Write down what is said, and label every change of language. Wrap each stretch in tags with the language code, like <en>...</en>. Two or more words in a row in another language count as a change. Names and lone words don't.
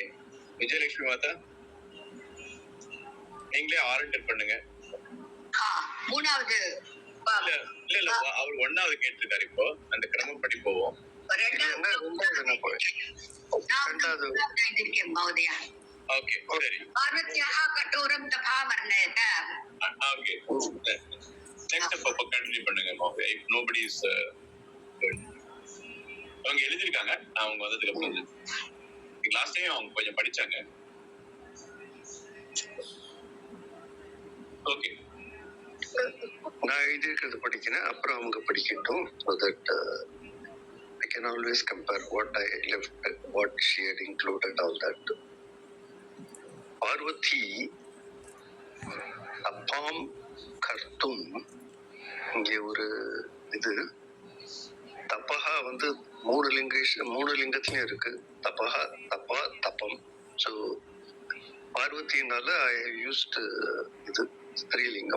<ta>விஜயலட்சுமி மாதா நீங்களே ஆர்டர் பண்ணுங்க. மூணாவது இல்ல அவர் 1வது கேட்டிருக்காரு. இப்போ அந்த கிரமப்படி போவோம். ஓகே சரி.</ta> <sa>பார்வத்யாः कठोरं तपः वर्णयत.</sa> <en>okay next</en> <ta>அப்ப கண்டினியூ பண்ணுங்க மோகே.</ta> <en>if nobody is</en> <ta>அவங்க எழுதிருக்காங்க. அவங்க வந்ததுக்கு அப்புறம்</ta> <en>last time</en> <ta>அவங்க கொஞ்சம் படிச்சாங்க. ஓகே நான் எழுதியிருக்கிறது படிக்கிறேன், அப்புறம் அவங்க படிக்கட்டும்.</ta> <en>so that I can always compare what I left, what she had included, all that.</en> <sa>पार्वती तपम् कर्तुम्,</sa> <ta>இங்கே ஒரு இது தப்பஹா வந்து மூணு லிங்கத்திலயும் இருக்கு.</ta> <sa>तपः, तपा, तपम्.</sa> <ta>ஸோ பார்வதினால</ta> <en>I used</en> <ta>இது ஸ்திரீலிங்கம்.</ta>